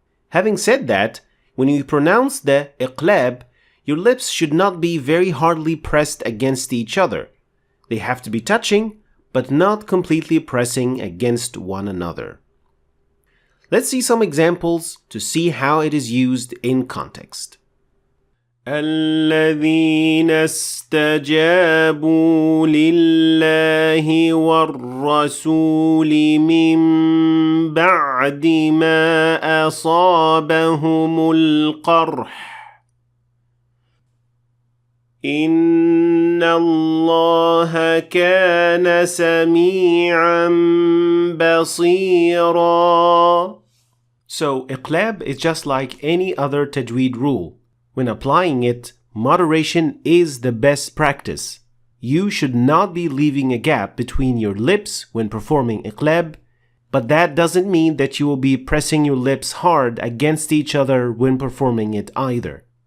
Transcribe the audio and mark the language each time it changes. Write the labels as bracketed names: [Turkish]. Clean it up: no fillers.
[English] Having said that, when you pronounce the Iqlab, your lips should not be very hardly pressed against each other. They have to be touching, but not completely pressing against one another. Let's see some examples to see how it is used in context. [Arabic] الذين استجابوا لله والرسول من بعد ما أصابهم القرح إن الله كان سميعا بصيرا. [English] So Iqlab is just like any other Tajweed rule. When applying it, moderation is the best practice. You should not be leaving a gap between your lips when performing Iqlab, but that doesn't mean that you will be pressing your lips hard against each other when performing it either.